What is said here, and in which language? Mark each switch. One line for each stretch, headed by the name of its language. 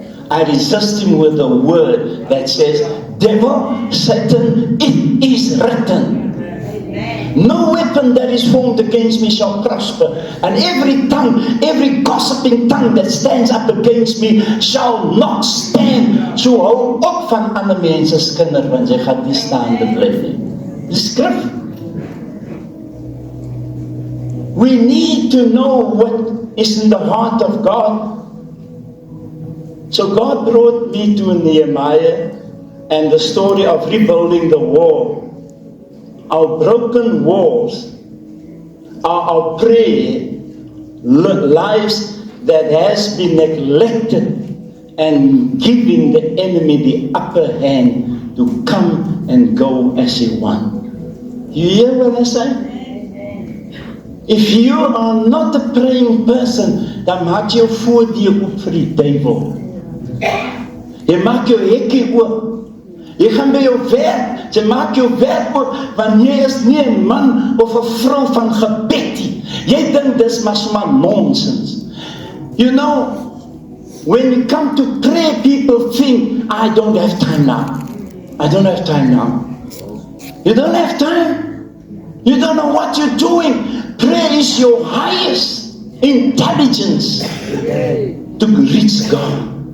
English: I resist him with a word that says, devil, Satan, it is written. No weapon that is formed against me shall prosper, and every tongue, every gossiping tongue that stands up against me shall not stand.
Afrikaans: So hou op van ander mense se kinders, want jy gaan nie staande bly nie. Die skrif.
English: We need to know what is in the heart of God. So God brought me to Nehemiah and the story of rebuilding the wall. Our broken walls are our prayer lives that has been neglected and giving the enemy the upper hand to come and go as he wants. You hear what I say? If you are not a praying person,
Afrikaans: dan maak jou voordeur oop vir die duiwel. Jy maak jou hekkie oop. Jy gaan by jou werk, jy maak jou werk oop, want jy is nie 'n man of 'n vrou van gebed nie. Jy dink dis maar sommer nonsens.
English: You know, when you come to pray, people think, I don't have time now. I don't have time now. You don't have time. You don't know what you're doing. Prayer is your highest intelligence to reach God.